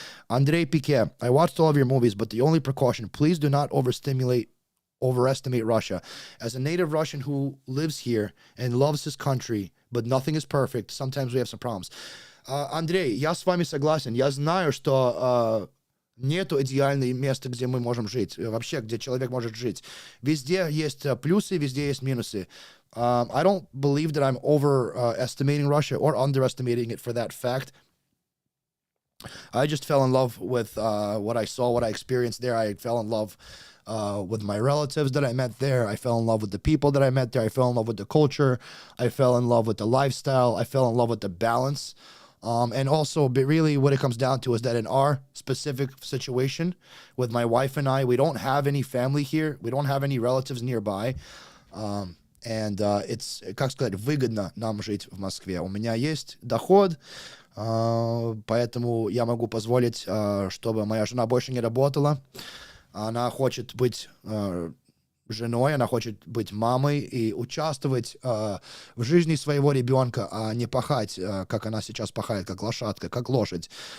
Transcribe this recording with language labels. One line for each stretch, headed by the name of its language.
English: Andrei Piquet, I watched all of your movies, but the only precaution, please do not overestimate Russia. As a native Russian who lives here and loves his country, but nothing is perfect, sometimes we have some problems.
Russian: Андрей, я с вами согласен. Я знаю, что Нету идеального места, где мы можем жить, вообще, где человек может жить. Везде есть плюсы, везде есть минусы.
English: I don't believe that I'm overestimating Russia or underestimating it for that fact. I just fell in love with what I saw, what I experienced there. I fell in love with my relatives that I met there. I fell in love with the people that I met there. I fell in love with the culture. I fell in love with the lifestyle. I fell in love with the balance. And also, but really what it comes down to is that in our specific situation with my wife and I, we don't have any family here. We don't have any relatives nearby. And it's,
Russian: как сказать, выгодно нам жить в Москве. У меня есть доход, поэтому я могу позволить, чтобы моя жена больше не работала. Она хочет быть женой, она хочет быть мамой и участвовать в жизни своего ребенка, а не пахать, как она сейчас пахает, как лошадка, как лошадь.